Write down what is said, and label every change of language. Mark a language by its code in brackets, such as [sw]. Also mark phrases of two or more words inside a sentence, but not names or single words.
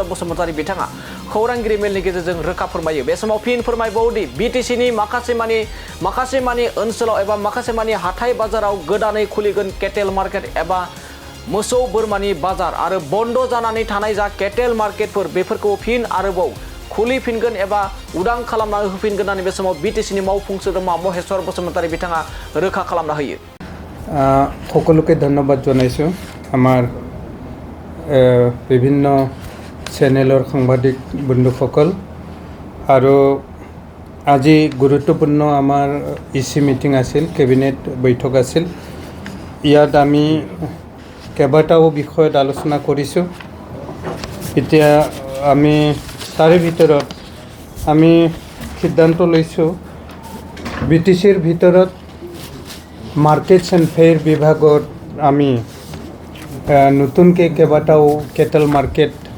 [brx] बसुमतारी बिथाङा खौरांगिरि मेलनि गेजेरजों रोखा फोरमायो बे समाव फिन फोरमायबावोदि बीटीसीनि माखासे मानि ओनसोलाव एबा माखासे मानि हाथाय बाजाराव गोदानै खुलिगोन [en] cattle market [brx] एबा मोसौ बोरमानि बाजार आरो बन्द जानानै थानाय जा [en] cattle marketফোৰ [brx] बेफोरखौ फिन आरोबाव खुलिफिनगोन एबा उदां खालामना होफिनगोन होननानै बे समाव बीटीसीनि मावफुं सोद्रोमा महेश्वर बसुमतारी बिथाङा रोखा खालामना होयो। [as] সকলোকে ধন্যবাদ জনাইছোঁ আমাৰ বিভিন্ন চেনেলৰ সাংবাদিক বন্ধুসকল আৰু আজি গুৰুত্বপূৰ্ণ আমাৰ [en] EC meeting [as] আছিল কেবিনেট বৈঠক আছিল ইয়াত আমি কেইবাটাও বিষয়ত আলোচনা কৰিছোঁ এতিয়া আমি তাৰে ভিতৰত আমি সিদ্ধান্ত লৈছোঁ बीटीसीৰ ভিতৰত [en] markets and fair [as] বিভাগত আমি নতুনকৈ কেইবাটাও [en] cattle market